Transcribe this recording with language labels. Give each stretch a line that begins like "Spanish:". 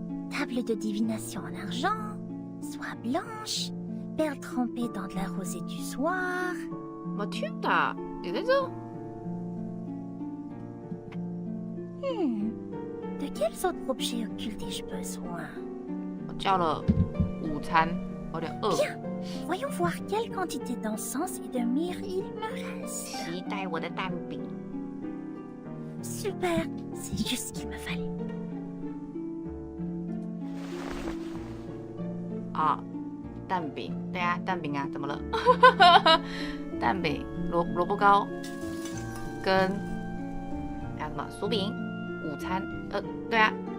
French: Table de divination en argent, soie blanche, perles trempées dans de la rosée du soir.
Chinese: Mathilda 也在這。
French: De quels autres objets occultes ai-je besoin?
Chinese: 我叫了午餐，我有點餓。
French: Bien, voyons voir quelle quantité d'encens et de myrrhe il me reste.
Chinese: 期待我的蛋餅。
French: Super, c'est juste ce qu'il me fallait.
Chinese: 啊，蛋餅，對啊，蛋餅啊，怎麼了？蛋餅、蘿蔔糕跟還有什麼薯餅？午餐，對啊。